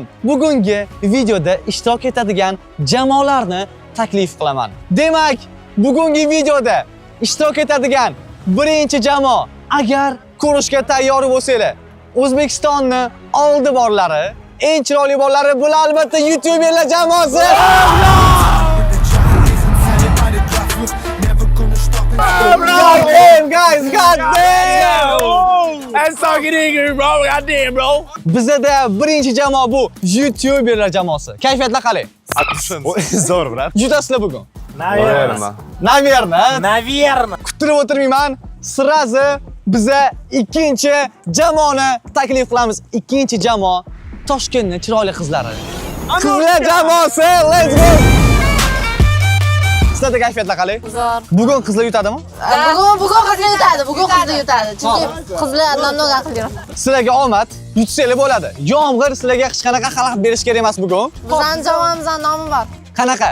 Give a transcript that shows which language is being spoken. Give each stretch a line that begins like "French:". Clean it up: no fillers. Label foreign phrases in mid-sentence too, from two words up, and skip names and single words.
Uzbek: Bugungi videoda ishtirok etadigan jamoalarni taklif qilaman. Demak, bugungi videoda ishtirok etadigan birinchi jamoa, agar ko'rishga tayyor bo'lsanglar, O'zbekistonning oldi borlari, eng chiroyli borlari bu albatta YouTuberlar jamoasi.
English: Guys, goddamn! That's talking English, bro. Goddamn, bro.
Uzbek: Bizda birinchi jamoa bu YouTuberlar jamoasi. Kayfiyatlar qalay? Zo'r, brat. Judasizlar bugun. Naverno. Naverno. Kuttirib o'tirmayman. Sirazi biza ikkinchi jamoani taklif qilamiz. Ikkinchi jamoa Toshkentning chiroyli qizlari. Qizlar jamoasi.
English: Let's go.
Uzbek: Sizlarda kayfiyatlar qalay? Zo'r. Bugun qizlar yutadimi? Bugun qizlar yutadi. Chunki qizlar namnon aqlliroq. Sizlarga omad, yutsanglar bo'ladi. Yomg'ir sizlarga hech qanaqa xalaqit berish kerak emas bugun. Bizning jamoamizning nomi bor. Qanaqa?